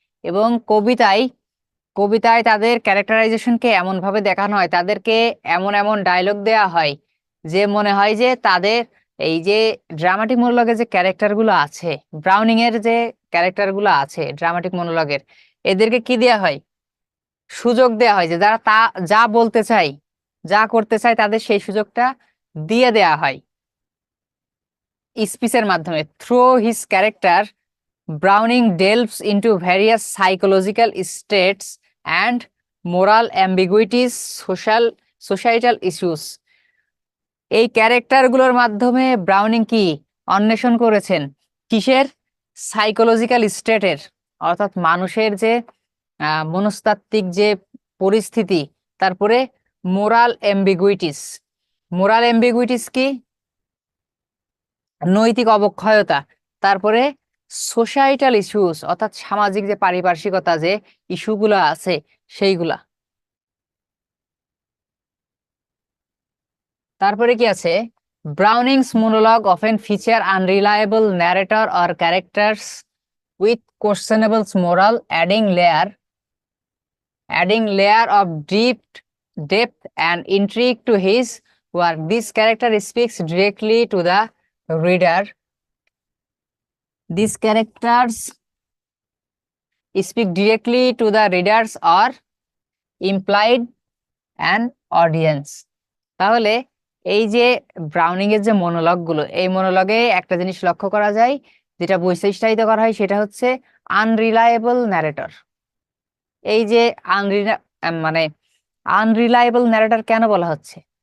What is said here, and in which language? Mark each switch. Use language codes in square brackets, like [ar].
[bn] এবং কবিতায় তাদের ক্যারেক্টারাইজেশনকে এমন ভাবে দেখানো হয়, তাদেরকে এমন এমন ডায়লগ দেয়া হয় যে মনে হয় যে তাদের এই যে ড্রামাটিক মনোলগের যে ক্যারেক্টার গুলো আছে, ব্রাউনিং এর যে ক্যারেক্টার গুলো আছে ড্রামাটিক মনোলগের, এদেরকে কি দেয়া হয়, সুযোগ দেয়া হয় যে যারা যা বলতে চায়, যা করতে চায়, তাদের সেই সুযোগটা দিয়ে দেয়া হয় স্পিচের মাধ্যমে। [en] Through his character Browning delves into various psychological states and moral ambiguities, societal issues. [bn] এই ক্যারেক্টারগুলোর মাধ্যমে ব্রাউনিং কি অন্বেষণ করেছেন? কিসের? সাইকোলজিক্যাল স্টেটের, অর্থাৎ মানুষের যে মনস্তাত্ত্বিক যে পরিস্থিতি। তারপরে মোরাল অ্যাম্বিগুইটিস। মোরাল অ্যাম্বিগুইটিস কি? নৈতিক অবক্ষয়তা। তারপরে সোসাইটাল ইস্যুস, অর্থাৎ সামাজিক যে পারিপার্শ্বিকতা যে ইস্যুগুলো আছে সেইগুলা। [en] তারপরে কি আছে? Browning's monologue often feature unreliable narrator or characters with questionable moral, adding layer of depth and intrigue to his work. This character speaks directly to the reader. These characters speak directly to the readers or implied an audience. [bn] তাহলে এই যে Browning এর যে monologue গুলো, এই মনোলগে একটা জিনিস লক্ষ্য করা যায়, যেটা বৈশিষ্ট্যায়িত করা হয় সেটা হচ্ছে আনরিলায়েবল ন্যারেটর। এই যে মানে আনরিলায়েবল ন্যারেটর কেন বলা হচ্ছে?